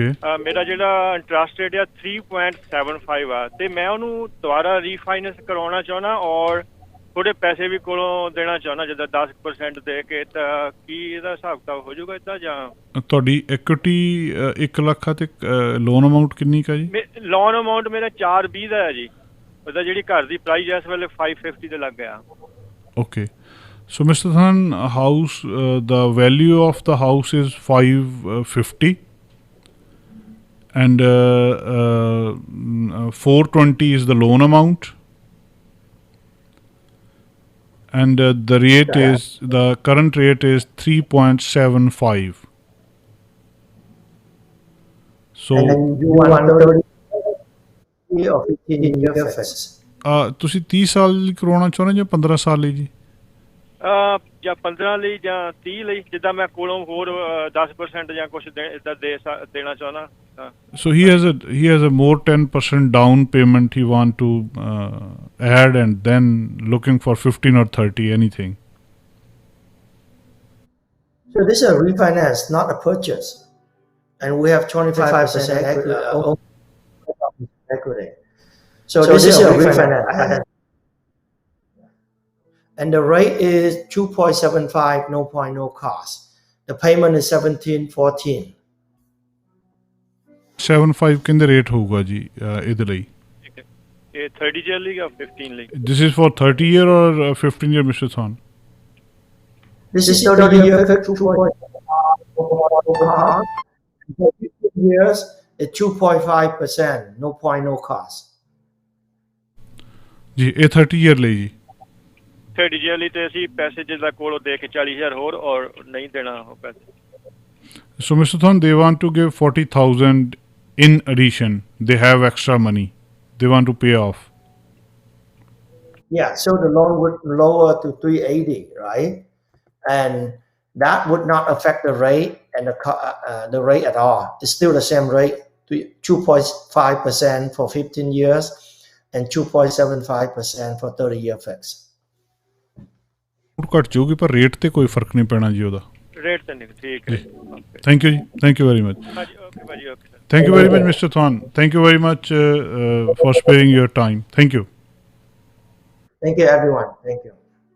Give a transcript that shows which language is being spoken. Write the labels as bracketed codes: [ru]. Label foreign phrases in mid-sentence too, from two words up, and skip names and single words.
[pa] ਮੇਰਾ ਜਿਹੜਾ ਇੰਟਰਸਟ ਰੇਟ ਆ 3.75 ਆ, ਤੇ ਮੈਂ ਉਹਨੂੰ ਦੁਬਾਰਾ ਰੀਫਾਈਨੈਂਸ ਕਰਵਾਉਣਾ ਚਾਹੁੰਦਾ ਔਰ ਥੋੜੇ ਪੈਸੇ ਵੀ ਕੋਲੋਂ ਦੇਣਾ ਚਾਹੁੰਦਾ, ਜਿੱਦਾਂ 10% ਦੇ ਕੇ. ਤਾਂ ਕੀ ਇਹਦਾ ਹਿਸਾਬ ਕਿਤਾਬ ਹੋ ਜਾਊਗਾ ਇੱਦਾਂ? ਜਾਂ ਤੁਹਾਡੀ ਇਕੁਇਟੀ 1 ਲੱਖ ਆ ਤੇ ਲੋਨ ਅਮਾਊਂਟ ਕਿੰਨੀ ਕਾ ਜੀ? ਲੋਨ ਅਮਾਊਂਟ ਮੇਰਾ 420 ਦਾ ਹੈ ਜੀ. ਉਹਦਾ ਜਿਹੜੀ ਘਰ ਦੀ ਪ੍ਰਾਈਸ ਇਸ ਵੇਲੇ 550 ਦੇ ਲੱਗ ਗਿਆ. ਓਕੇ. [en] So, Mr. Than, the value of the house is 550 and 420 is the loan amount, and the current rate is 3.75. So, And you want 30 or 15 year fix? [pa] ਤੁਸੀਂ 30 ਸਾਲ ਲਈ ਕਰਵਾਉਣਾ ਚਾਹੁੰਦੇ ਜਾਂ 15 ਸਾਲ ਲਈ ਜੀ? ਜਾਂ 15 ਲਈ ਜਾਂ 30 ਲਈ, ਜਿੱਦਾਂ ਮੈਂ ਕੋਲੋਂ ਹੋਰ 10% ਜਾਂ ਕੁਛ ਇੱਦਾਂ ਦੇਣਾ ਚਾਹੁੰਦਾ. [en] So he has a more 10% down payment he want to add, and then looking for 15 or 30, anything. So this is a refinance, not a purchase, and we have 25% equity. So this is a refinance. And the rate is 2.75, no cost. The payment is 1714. [pa] 75 ਕਿੰਨੇ ਰੇਟ ਹੋਊਗਾ ਜੀ ਇਹਦੇ ਲਈ? ਇਹ 30 year ਲਈ ਜਾਂ 15 ਲਈ? [en] This is for 30 year or 15 year, Mr. Than? This is 30 year, 2.5 cost. 15 years is 2.5%, no cost. [pa] ਜੀ ਇਹ 30 year ਲਈ ਜੀ? 30 year ਲਈ ਤੇ ਅਸੀਂ ਪੈਸੇ ਜਿੱਦਾਂ ਕੋਲੋਂ ਦੇ ਕੇ 40,000 ਹੋਰ ਔਰ ਨਹੀਂ ਦੇਣਾ ਉਹ ਪੈਸੇ. [en] So, Mr. Than, they want to give 40,000 in addition. They have extra money they want to pay off. Yeah, so the loan would lower to 380, right? And that would not affect the rate and the rate at all. It's still the same rate, to 2.5% for 15 years and 2.75% for 30-year fixed. [pa] ਘਟ ਜਾਊਗੀ ਪਰ ਰੇਟ ਤੇ ਕੋਈ ਫਰਕ ਨਹੀਂ ਪੈਣਾ ਜੀ ਉਹਦਾ ਰੇਟ ਤੇ ਨਹੀਂ ਠੀਕ ਹੈ [en] thank you ਜੀ thank you very much [pa] ਹਾਂਜੀ ਓਕੇ ਭਾਜੀ ਓਕੇ [en] thank you very much Mister Than thank you very much for sparing your time thank you Thank you, everyone. Thank you.